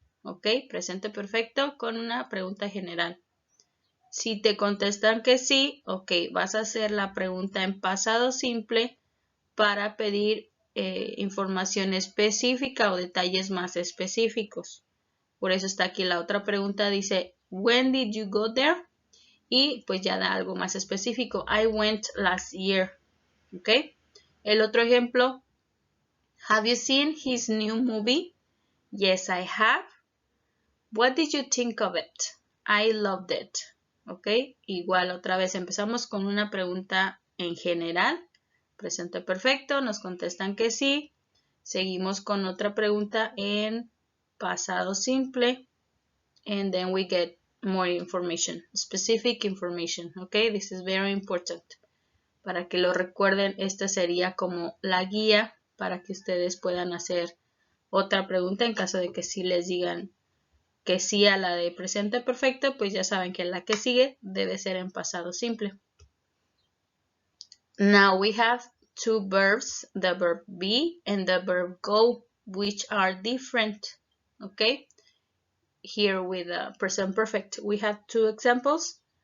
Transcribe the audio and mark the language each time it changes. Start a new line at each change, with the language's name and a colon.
Spanish: Ok, presente perfecto con una pregunta general. Si te contestan que sí, ok, vas a hacer la pregunta en pasado simple para pedir información específica o detalles más específicos. Por eso está aquí la otra pregunta, dice,
English: when did you go there?
Spanish: Y pues ya da algo más específico.
English: I went last year. ¿Ok?
Spanish: El otro ejemplo,
English: have you seen his new movie? Yes, I have. What did you think of it? I loved it. ¿Ok?
Spanish: Igual otra vez empezamos con una pregunta en general. Presente perfecto, nos contestan que sí. Seguimos con otra pregunta en pasado simple.
English: And then we get more information, specific information, okay? This is very important.
Spanish: Para que lo recuerden, esta sería como la guía para que ustedes puedan hacer otra pregunta en caso de que sí les digan que sí a la de presente perfecto, pues ya saben que la que sigue debe ser en pasado simple.
English: Now we have two verbs, the verb be and the verb go, which are different, okay? Here with present perfect, we have two examples.